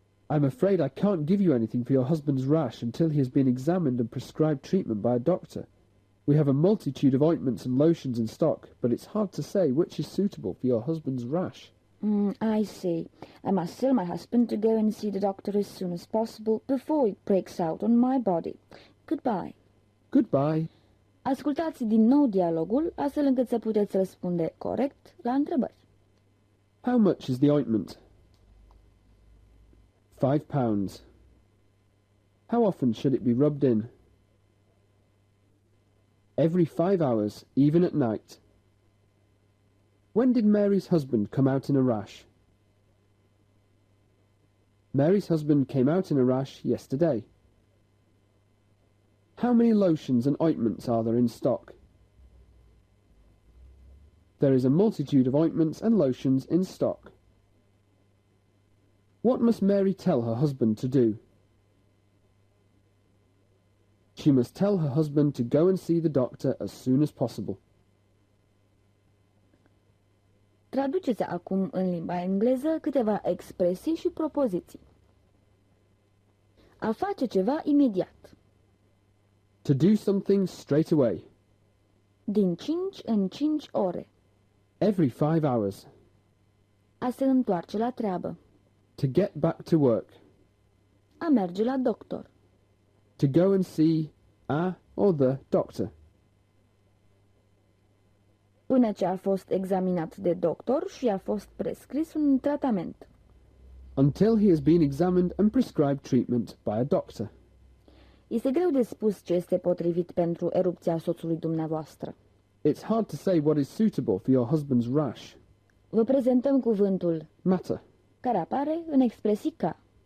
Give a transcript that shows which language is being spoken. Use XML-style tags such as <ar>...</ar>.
<en>I'm afraid I can't give you anything for your husband's rash until he has been examined and prescribed treatment by a doctor. We have a multitude of ointments and lotions in stock, but it's hard to say which is suitable for your husband's rash. I see. I must tell my husband to go and see the doctor as soon as possible before it breaks out on my body. Goodbye. Goodbye.</en> <ro>Ascultați din nou dialogul, astfel încât să puteți răspunde corect la întrebări.</ro> <en>How much is the ointment? £5. How often should it be rubbed in? Every 5 hours, even at night. When did Mary's husband come out in a rash? Mary's husband came out in a rash yesterday. How many lotions and ointments are there in stock? There is a multitude of ointments and lotions in stock. What must Mary tell her husband to do? She must tell her husband to go and see the doctor as soon as possible.</en> <ro>Traduceți acum în limba engleză câteva expresii și propoziții. A face ceva imediat.</ro> <en>To do something straight away.</en> <ro>Din 5 în 5 ore.</ro> <en>Every 5 hours.</en> <ro>A se întoarce la treabă.</ro> <en>To get back to work.</en> <ro>A merge la doctor.</ro> <en>To go and see a or the doctor.</en> <ro>Până ce a fost examinat de doctor și a fost prescris un tratament.</ro> <en>Until he has been examined and prescribed treatment by a doctor.</en> <ro>Este greu de spus ce este potrivit pentru erupția soțului dumneavoastră.</ro> <en>It's hard to say what is suitable for your husband's rash.</en> <ro>Vă prezentăm cuvântul</ro> <en>Matter.</en> <ro>care apare în expresii ca</ro>